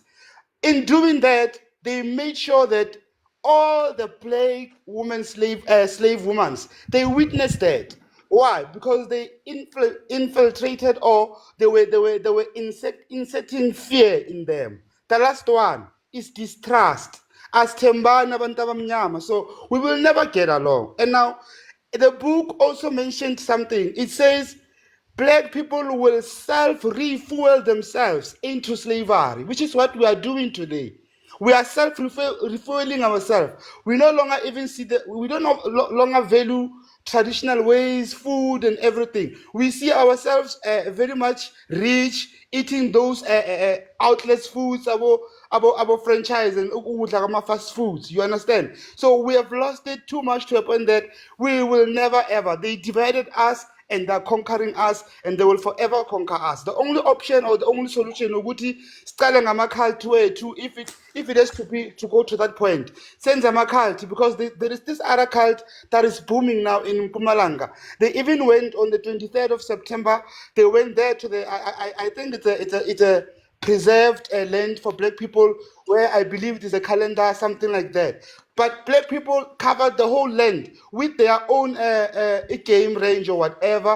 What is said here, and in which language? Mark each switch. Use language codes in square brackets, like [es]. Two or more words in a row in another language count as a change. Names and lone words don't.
[en] In doing that, they made sure that all the black women slave women, they witnessed that. Why? Because they infiltrated, or they were inserting fear in them. The last one is distrust. [zu] As Tembana abantu abamnyama, [en] so we will never get along. And now, the book also mentioned something. It says black people will self-refuel themselves into slavery, which is what we are doing today. We are self-refueling ourselves. We no longer even see we don't no longer value traditional ways, food and everything. We see ourselves very much rich, eating those outlets foods, our franchise and [zu] ukudla kwama [en] fast foods. You understand? So we have lost it too much to a point that we will never ever. They divided us and they're conquering us and they will forever conquer us. The only option or the only solution [zu] ukuthi sicale ngama-cult wethu [en] if it has to be to go to that point. [zu] Senze ama-cult [en] because there is this other cult that is booming now in Mpumalanga. They even went on the 23rd of September. They went there to the I think it's a preserved land for black people where I believe it is a calendar, something like that. But black people covered the whole land with their own game range or whatever.